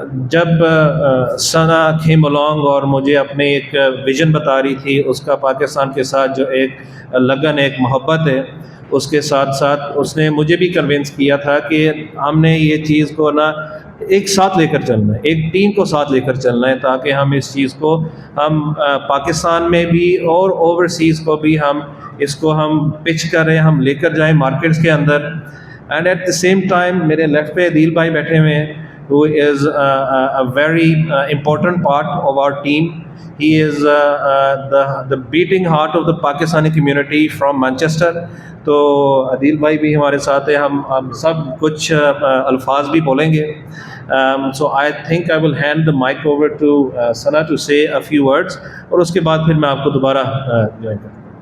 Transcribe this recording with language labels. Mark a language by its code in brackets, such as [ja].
[ur] جب ثنا [en] came along [ur] اور مجھے اپنے ایک ویژن بتا رہی تھی، اس کا پاکستان کے ساتھ جو ایک لگن ایک محبت ہے، اس کے ساتھ ساتھ اس نے مجھے بھی کنونس کیا تھا کہ ہم نے یہ چیز کو نا ایک ساتھ لے کر چلنا ہے، ایک ٹیم کو ساتھ لے کر چلنا ہے، تاکہ ہم اس چیز کو ہم پاکستان میں بھی اور اوورسیز کو بھی ہم اس کو ہم پچ کریں، ہم لے کر جائیں مارکیٹس کے اندر. [en] and at the same time [ur] میرے لیفٹ پہ عدیل بھائی بیٹھے ہوئے ہیں. [en] who is a very important part of our team. He is the beating heart of the Pakistani community from Manchester. [ur] تو عدیل بھائی بھی ہمارے ساتھ ہیں. ہم سب کچھ الفاظ بھی بولیں گے. [en] So I think I will hand the mic over to Sana to say a few words, [ur] اور اس کے بعد پھر میں آپ کو دوبارہ جوائن کروں.